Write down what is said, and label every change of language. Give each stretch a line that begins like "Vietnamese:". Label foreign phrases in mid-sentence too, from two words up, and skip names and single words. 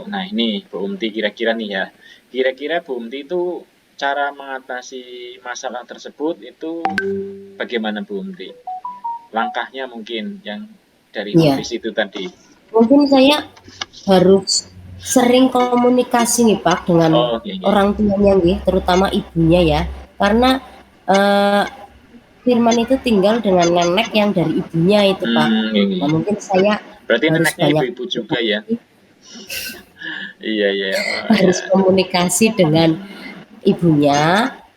Indonesian: Nah ini Bu Unti kira-kira nih ya. Kira-kira Bu Unti itu cara mengatasi masalah tersebut itu bagaimana Bu Unti? Langkahnya mungkin yang dari kondisi itu tadi. Mungkin saya harus sering komunikasi nih Pak dengan
Javanese: Oh, nggih nggih.
Indonesian: orang tuanya nggih, terutama ibunya ya. Karena eh, Firman itu tinggal dengan nenek yang dari ibunya itu Pak. Nggih Nah nggih. mungkin saya Berarti harus neneknya banyak ibu-ibu juga ya? komunikasi, Iya iya, oh ya. harus komunikasi dengan ibunya.